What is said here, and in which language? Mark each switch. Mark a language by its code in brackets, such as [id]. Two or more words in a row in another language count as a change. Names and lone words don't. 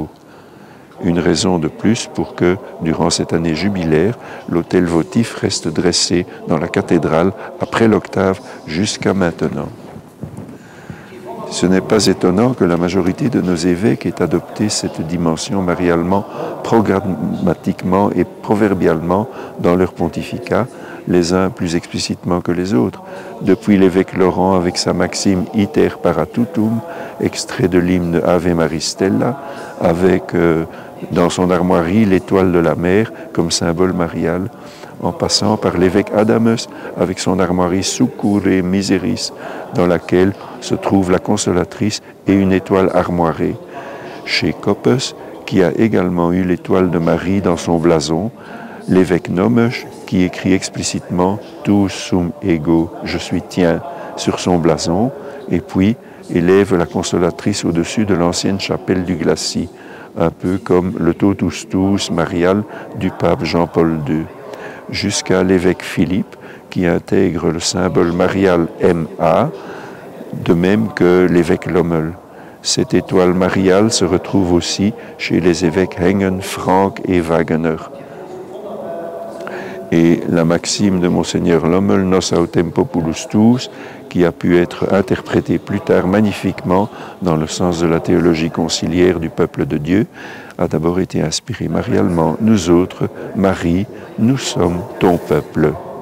[fr] Une raison de plus pour que, durant cette année jubilaire, l'autel votif reste dressé dans la cathédrale après l'octave jusqu'à maintenant. Ce n'est pas étonnant que la majorité de nos évêques ait adopté cette dimension marialement, programmatiquement et proverbialement dans leur pontificat, les uns plus explicitement que les autres. Depuis l'évêque Laurent avec sa maxime « [la] Iter paratutum », [fr] extrait de l'hymne « [la] Ave Maristella [fr] », avec dans son armoirie l'étoile de la mer comme symbole marial, en passant par l'évêque Adamus avec son armoirie [la] Succurre Miseris, [fr] dans laquelle se trouve la consolatrice et une étoile armoirée. Chez Coppus, qui a également eu l'étoile de Marie dans son blason, l'évêque Nomesch, qui écrit explicitement « [la] Tu sum ego, [fr] je suis tien » sur son blason, et puis élève la consolatrice au-dessus de l'ancienne chapelle du Glacis, un peu comme le [la] Totus Tuus [fr] marial du pape Jean-Paul II, jusqu'à l'évêque Philippe, qui intègre le symbole marial MA, de même que l'évêque Lommel. Cette étoile mariale se retrouve aussi chez les évêques Hengen, Franck et Wagener. Et la maxime de Monseigneur Lommel, [la] Nos autem populus tuus, [fr] qui a pu être interprétée plus tard magnifiquement dans le sens de la théologie conciliaire du peuple de Dieu, a d'abord été inspirée marialement. Nous autres, Marie, nous sommes ton peuple.